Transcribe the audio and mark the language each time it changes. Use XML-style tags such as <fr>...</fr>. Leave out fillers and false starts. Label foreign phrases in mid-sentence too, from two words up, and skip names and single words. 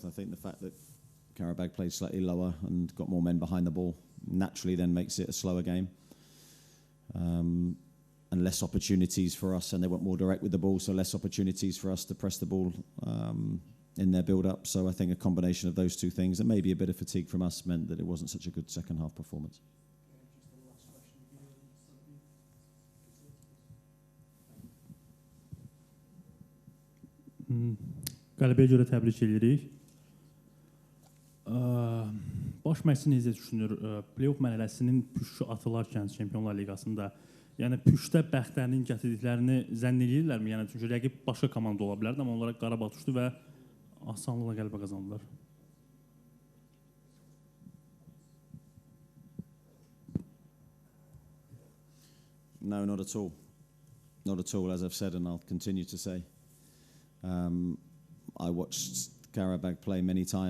<en>I think the fact that Qarabag played slightly lower and got more men behind the ball naturally then makes it a slower game. And less opportunities for us, and they went more direct with the ball, so less opportunities for us to press the ball in their build-up. So I think a combination of those two things, and maybe a bit of fatigue from us, meant that it wasn't such a good second-half performance.</en> <az>Qələbəyə görə təbrik edirik. Baş məşqçi necə düşünür? Play-off mərhələsinin püşü atılarkən Çempionlar Liqasında, yəni püşdə bəxtlərinin gətirdiklərini zənn edirlərmi? Yəni çünki rəqib başqa komanda ola bilərdi, amma onlara Qarabağ düşdü və asanlıqla qələbə qazandılar.</az> <en>No, not at all. Not at all, as I've said, and I'll continue to say. I watched Qarabag play many times.</en>